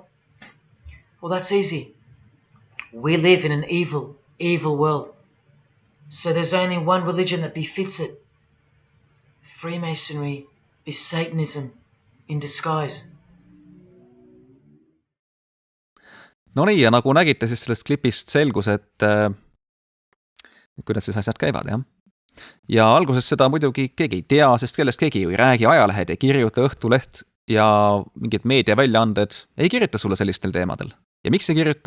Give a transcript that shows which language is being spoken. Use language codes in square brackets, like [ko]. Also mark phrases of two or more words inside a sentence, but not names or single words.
[en] Well, that's easy. We live in an evil, evil world. So there's only one religion that befits it. Freemasonry is Satanism in disguise. [et] No nii, ja nagu nägite, siis sellest klipist selgus, et kuidas siis asjad käivad, jah. Ja alguses seda muidugi keegi ei tea, sest kellest keegi ju ei räägi, ajalehed ei kirjuta, Õhtuleht ja mingid meediaväljaanded ei kirjuta sulle sellistel teemadel. Ja miks ei kirjuta?